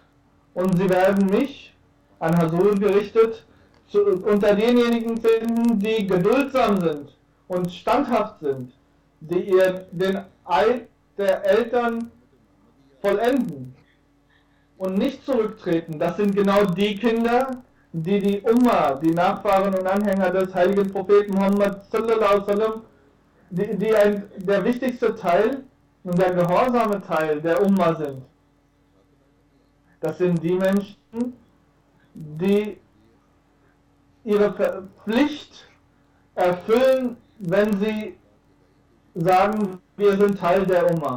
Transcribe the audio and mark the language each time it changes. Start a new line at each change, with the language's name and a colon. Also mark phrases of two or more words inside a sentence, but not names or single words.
German: Und Sie werden mich, an Hazur gerichtet, unter denjenigen finden, die geduldsam sind und standhaft sind, die den Eid der Eltern vollenden und nicht zurücktreten. Das sind genau die Kinder, die Umma, die Nachfahren und Anhänger des heiligen Propheten Muhammad
Arabic: صلى الله عليه وسلم,
German: der wichtigste Teil und der gehorsame Teil der Umma sind. Das sind die Menschen, die ihre Pflicht erfüllen, wenn sie sagen, wir sind Teil der Umma.